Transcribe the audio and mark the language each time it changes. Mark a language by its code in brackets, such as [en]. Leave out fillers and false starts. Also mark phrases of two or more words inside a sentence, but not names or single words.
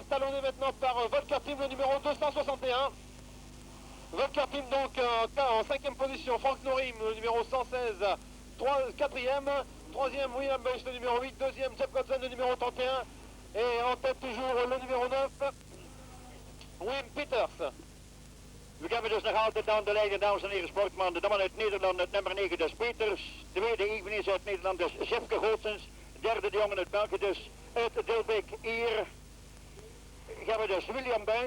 [fr] Talonné maintenant par Volker Tim, le numéro 261. Volker Tim donc en 5e position. Frank Noring, le numéro 116, 4e. Troisième, William Buys, le numéro 8. Deuxième, Jeff Godson, le numéro 31. Et en tête toujours le numéro 9, Wim Peters. [nl] We hebben dus nog altijd aan de leiding, dames en heren, sportman. De man uit Nederland, het nummer 9, dus Peters. Tweede eveneens uit Nederland, dus Jefke Gootsens. Derde de jongen uit België, dus uit Dilbeek. Hier hebben we dus William Buys.